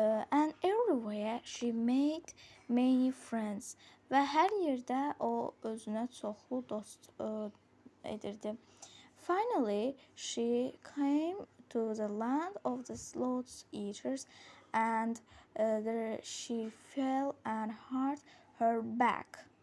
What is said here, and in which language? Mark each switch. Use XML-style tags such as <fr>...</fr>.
<en>And everywhere she made many friends.</en> <az>Və hər yerdə o özünə çoxlu dost edirdi.</az> <en>Finally, she came to the land of the sloth eaters, and there she fell and hurt her back.</en>